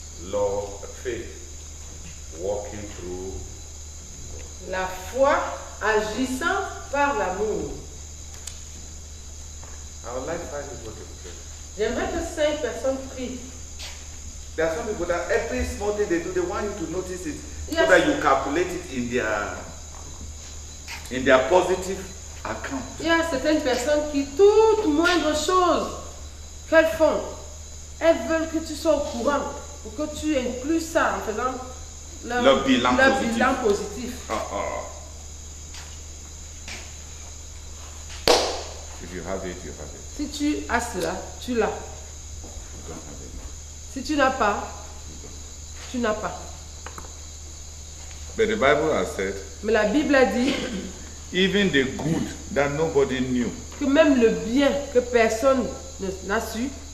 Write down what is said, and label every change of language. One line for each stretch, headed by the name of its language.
English: Law of faith, walking through.
French: La foi agissant par l'amour.
English: I would like 5 people to pray.
French: J'aimerais que 5 personnes prient.
English: There are some people that every small thing they do, they want you to notice it, Yes. so that you calculate it in their positive account.
French: Il y a certaines personnes qui, toute moindre chose qu'elles font, elles veulent que tu sois au courant pour que tu inclues ça en faisant Leur bilan positif.
English: If you have it, you have it.
French: Si tu as cela, tu l'as.
English: You don't have it.
French: Si tu n'as pas, tu n'as pas.
English: But the Bible has said,
French: Mais la Bible a dit
English: even the good that nobody knew
French: que même le bien que personne n'a su